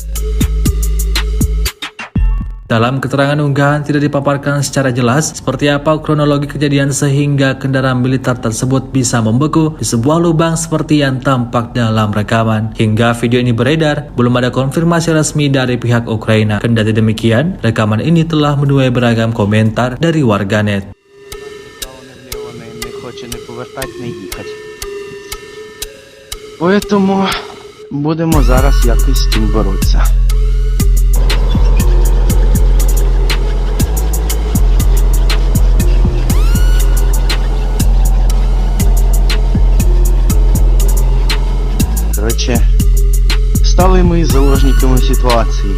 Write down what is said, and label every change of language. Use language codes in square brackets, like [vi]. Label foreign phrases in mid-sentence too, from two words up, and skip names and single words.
[id] Dalam keterangan unggahan tidak dipaparkan secara jelas seperti apa kronologi kejadian sehingga kendaraan militer tersebut bisa membeku di sebuah lubang seperti yang tampak dalam rekaman. Hingga video ini beredar, belum ada konfirmasi resmi dari pihak Ukraina. Kendati demikian, rekaman ini telah menuai beragam komentar dari warganet. [uk] Поэтому будемо зараз якось з цим боротися. Короче, стали ми заложниками ситуації.